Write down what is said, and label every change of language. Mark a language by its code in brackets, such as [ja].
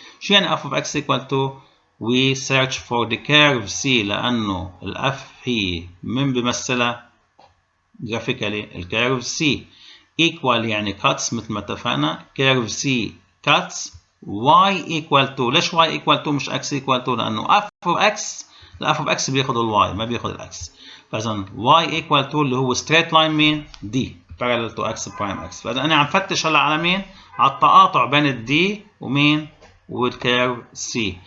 [ar] شو يعني [en] f of x equal to؟ we search for the curve C لأنه ال f [ar] هي من بيمثلها [en] graphically [ar] الكيرف [en] C. equal [ar] يعني [en] cuts مثل ما اتفقنا. curve C cuts y equal to. [ar] ليش [en] y equal to مش x equal to؟ لأنه f of x ال f of x [ar] بياخد [en] ال y ما بياخد ال x. [ar] فإذا [en] y equal to [ar] اللي هو [en] straight line مين؟ D parallel to x prime x. [ar] فإذا أنا عم فتش هلا على مين؟ على التقاطع بين ال D ومين؟ والكيرف C.